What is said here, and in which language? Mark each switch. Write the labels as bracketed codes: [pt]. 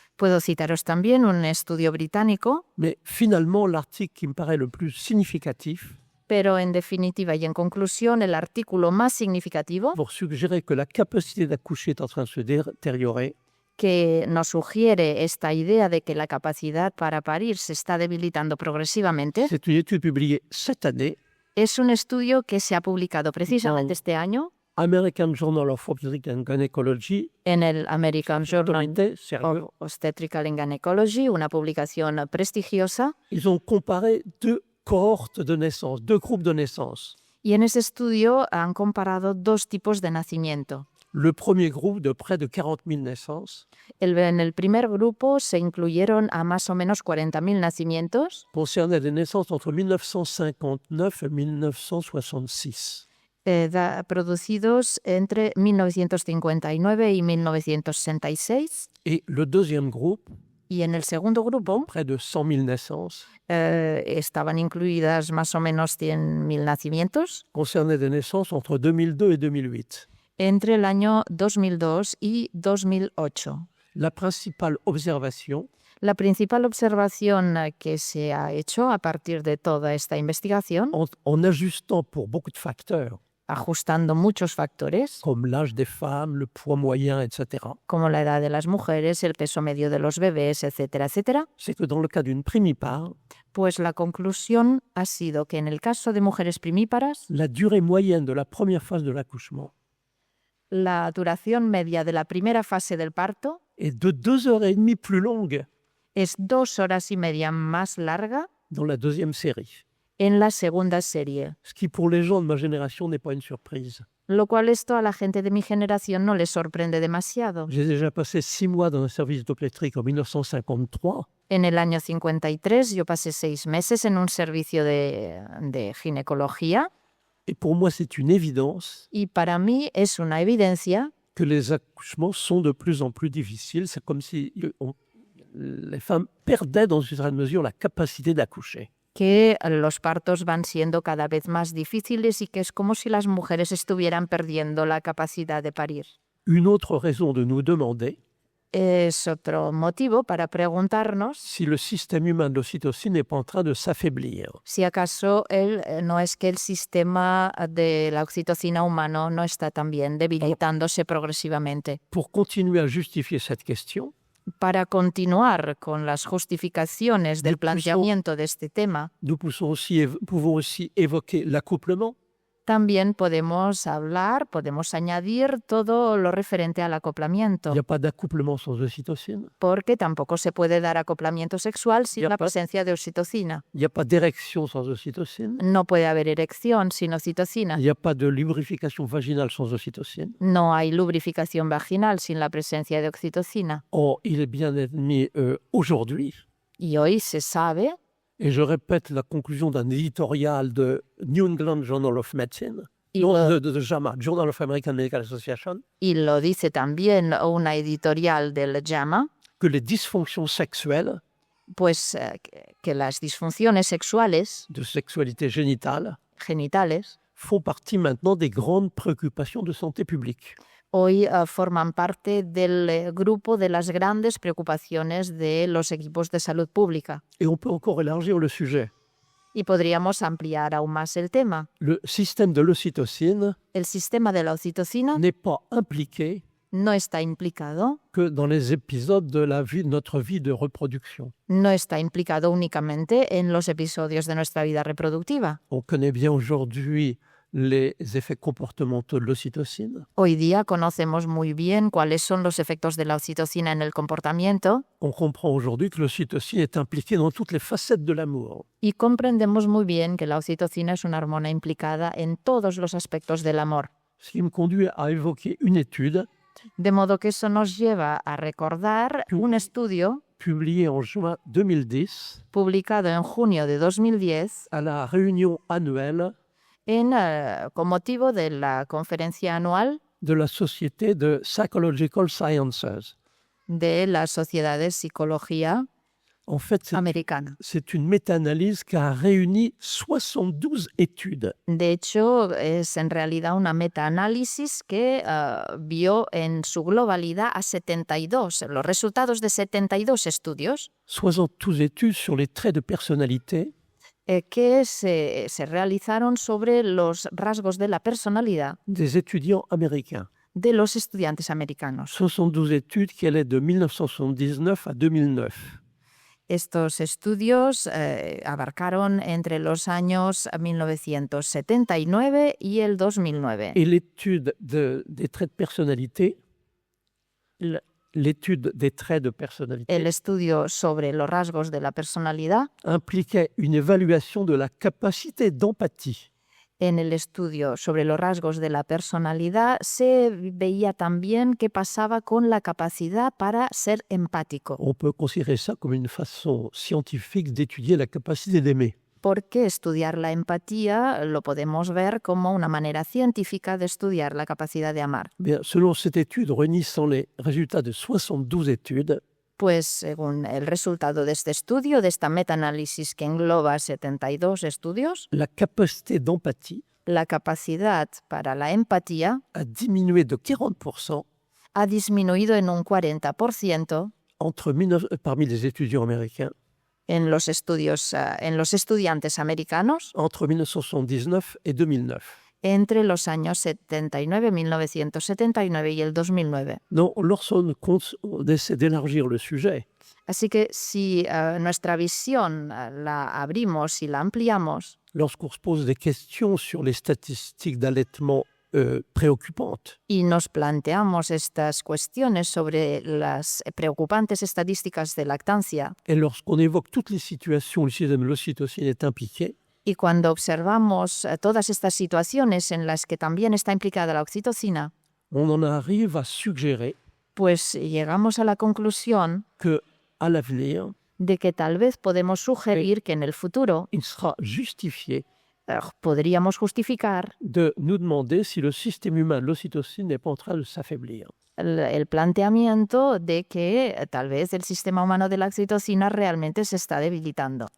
[es] Puedo citaros también un estudio británico, [fr] mais finalement, l'article qui me paraît le plus significatif [es] pero en definitiva y en conclusión, el artículo más significativo [fr] pour suggérer que la capacité d'accoucher est en train de se détériorer, [es] que nos sugiere esta idea de que la capacidad para parir se está debilitando progresivamente [fr] c'est une étude publiée cette année, [es] es un estudio que se ha publicado precisamente este año [en] American Journal of Obstetrics and Gynecology, [es] en el American Journal [fr] autorité, sérieux. [es] of Obstetrical and Gynecology, una publicación prestigiosa. [fr] Ils ont comparé deux cohortes de naissance, deux groupes de naissance. [es] Y en ese estudio han comparado dos tipos de nacimiento. [fr] Le premier groupe de près de 40 000 naissances [es] En el primer grupo se incluyeron a más o menos 40.000 nacimientos [fr] concernait des naissances entre 1959 et 1966. [es] Producidos entre 1959 y 1966. [fr] Et le deuxième groupe, [es] Y en el segundo grupo [fr] près de 100 000 naissances, [es] estaban incluidas más o menos 100.000 nacimientos [fr] concernait des naissances entre 2002 et 2008. [es] entre el año 2002 y 2008. [fr] La principale observation, [es] La principal observación que se ha hecho a partir de toda esta investigación, [fr] en ajustant pour beaucoup de facteurs, [es] ajustando muchos factores, [fr] comme l'âge des femmes, le poids moyen, etc., [es] como la edad de las mujeres, el peso medio de los bebés, etcétera, etcétera, [fr] c'est que dans le cas d'une primipare, [es] pues la conclusión ha sido que en el caso de mujeres primíparas, [fr] la durée moyenne de la première phase de l'accouchement [es] la duración media de la primera fase del parto [fr] est de 2 heures et demie plus longue [es] es 2 horas y media más larga [fr] dans la deuxième série. [es] en la segunda serie, [fr] Ce qui, pour les gens de ma génération, n'est pas une surprise. [es] lo cual esto a la gente de mi generación no les sorprende demasiado. [fr] J'ai déjà passé 6 mois dans un service d'obstétrique en 1953. [es] En el año 53 yo pasé 6 meses en un servicio de ginecología [fr] Et pour moi, c'est une évidence [es] y para mí es una evidencia [fr] que les accouchements sont de plus en plus difficiles. C'est comme si les femmes perdaient dans une certaine mesure la capacité d'accoucher. [es] que los partos van siendo cada vez más difíciles y que es como si las mujeres estuvieran perdiendo la capacidad de parir. [fr] Une autre raison de nous demander [es] Es otro motivo para preguntarnos [fr] si le système humain de l'ocytocine n'est pas en train de s'affaiblir. [es] si acaso no es que el sistema de la oxitocina humano no está también debilitándose progresivamente. [fr] Pour continuer à justifier cette question, [es] Para continuar con las justificaciones del planteamiento de este tema, [fr] nous pouvons aussi évoquer l'accouplement, [es] también podemos añadir todo lo referente al [fr] il [es] acoplamiento, [fr] n'y a pas d'accouplement sans ocytocine, [es] porque tampoco se puede dar acoplamiento sexual sin Ya la [fr] pas- [es] presencia de oxitocina. [fr] il n'y a pas d'érection sans ocytocine, [es] No puede haber erección sin oxitocina. [fr] il n'y a pas de lubrification vaginale sans ocytocine. [es] No hay lubrificación vaginal sin la presencia de oxitocina. [fr] Or, il est bien admis aujourd'hui, [es] Y hoy se sabe, [fr] et je répète la conclusion d'un éditorial de New England Journal of Medicine, [es] y [fr] non, [es] lo, [fr] de JAMA, Journal of American Medical Association, [es] y lo dice también una editorial del JAMA, [fr] que les dysfonctions sexuelles [es] pues que las disfunciones sexuales [fr] de sexualité génitale [es] genitales [fr] font partie maintenant des grandes préoccupations de santé publique. [es] hoy forman parte del grupo de las grandes preocupaciones de los equipos de salud pública. [fr] Et on peut encore élargir le sujet. [es] Y podríamos ampliar aún más el tema. [fr] Le système de l'ocytocine [es] El sistema de la oxitocina [fr] n'est pas impliqué [es] no está implicado, [fr] que dans les épisodes de notre vie de reproduction. [es] no está implicado únicamente en los episodios de nuestra vida reproductiva. [fr] On connaît bien aujourd'hui les effets comportementaux de l'ocytocine. [es] Hoy día conocemos muy bien cuáles son los efectos de la oxitocina en el comportamiento [fr] On comprend aujourd'hui que l'ocytocine est impliquée dans toutes les facettes de l'amour. [es] y comprendemos muy bien que la oxitocina es una hormona implicada en todos los aspectos del amor. [fr] Ce qui me conduit à évoquer une étude [es] De modo que eso nos lleva a recordar un estudio [fr] publiée en juin 2010 [es] publicado en junio de 2010 [fr] à la réunion annuelle [es] con motivo de la conferencia anual [fr] de la Société de Psychological Sciences. [es] de la Sociedad de Psicología [fr] En fait, [es] Americana. [fr] c'est une méta-analyse qui a réuni 72 études [es] De hecho, es en realidad una metaanálisis que vio en su globalidad a 72, los resultados de 72 estudios [fr] 72 études sur les traits de personnalité [es] que se realizaron sobre los rasgos de la personalidad [fr] des étudiants américains. [es] de los estudiantes americanos. [fr] 72 études qui allaient de 1979 à 2009. [es] Estos estudios abarcaron entre los años 1979 y el 2009. [fr] Et l'étude des traits de personnalité, l'étude des traits de personnalité [es] El estudio sobre los rasgos de la personalidad, [fr] impliquait une évaluation de la capacité d'empathie. [es] en el estudio sobre los rasgos de la personalidad se veía también qué pasaba con la capacidad para ser empático, [fr] On peut considérer ça comme une façon scientifique d'étudier la capacité d'aimer. [es] porque estudiar la empatía lo podemos ver como una manera científica de estudiar la capacidad de amar. [fr] Bien, selon cette étude, réunissant les résultats de 72 études, [es] Pues según el resultado de este estudio, de esta metaanálisis que engloba 72 estudios, [fr] la capacité d'empathie [es] la capacidad para la empatía [fr] a diminué de 40% [es] ha disminuido en un 40% [fr] parmi les étudiants américains [es] en los estudiantes americanos [fr] entre 1979 et 2009. [es] entre los años 1979 y el 2009. [fr] Donc, lorsqu'on essaie d'élargir le sujet, [es] Así que si nuestra visión la abrimos y la ampliamos, [fr] lorsqu'on se pose des questions sur les statistiques d'allaitement préoccupantes, [es] y nos planteamos estas cuestiones sobre las preocupantes estadísticas de lactancia, [fr] et lorsqu'on évoque toutes les situations où le système de l'ocytocine est impliqué, [es] y cuando observamos todas estas situaciones en las que también está implicada la oxitocina, [fr] on en arrive à suggérer [es] pues llegamos a la conclusión [fr] qu'à l'avenir, [es] de que tal vez podemos sugerir que en el futuro [fr] il sera justifié [es] podríamos justificar [fr] de nous demander si le système humain de l'ocytocine n'est pas en train de s'affaiblir. [es] el planteamiento de que tal vez el sistema humano de la oxitocina realmente se está debilitando.